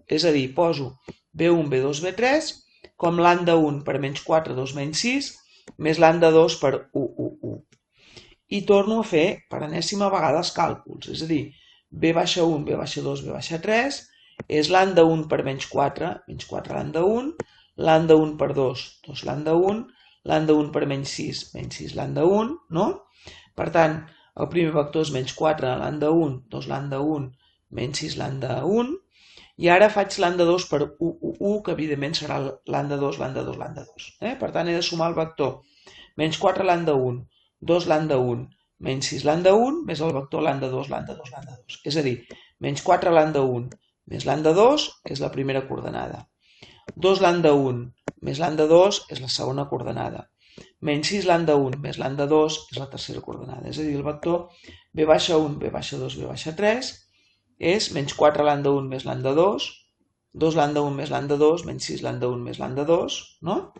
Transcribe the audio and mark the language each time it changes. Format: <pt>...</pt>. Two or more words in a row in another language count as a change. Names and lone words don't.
<ca>És a dir, poso B1, B2, B3 com lambda 1 per menys 4, 2, menys 6 més lambda 2 per 1, 1, 1. I torno a fer per enèsima vegada els càlculs, és a dir, B baixa 1, B baixa 2, B baixa 3 és lambda 1 per menys 4 lambda 1, lambda 1 per 2, 2 lambda 1, lambda 1 per menys 6 lambda 1, no? Per tant, el primer vector és menys 4 lambda 1, 2 lambda 1, menys 6 lambda 1, i ara faig lambda 2 per 1, 1, 1, que evidentment serà lambda 2, lambda 2, lambda 2. Per tant, he de sumar el vector menys 4 lambda 1, 2 lambda 1, menys 6 lambda 1, més el vector lambda 2, lambda 2, lambda 2. És a dir, menys 4 lambda 1 més lambda 2 és la primera coordenada. 2 lambda 1 més lambda 2 és la segona coordenada. Menys 6 lambda 1 més lambda 2 és la tercera coordenada. És a dir, el vector b baixa 1, b baixa 2, b baixa 3 és menys 4 lambda 1 més lambda 2, 2 lambda 1 més lambda 2, menys 6 lambda 1 més lambda 2, no?</ca>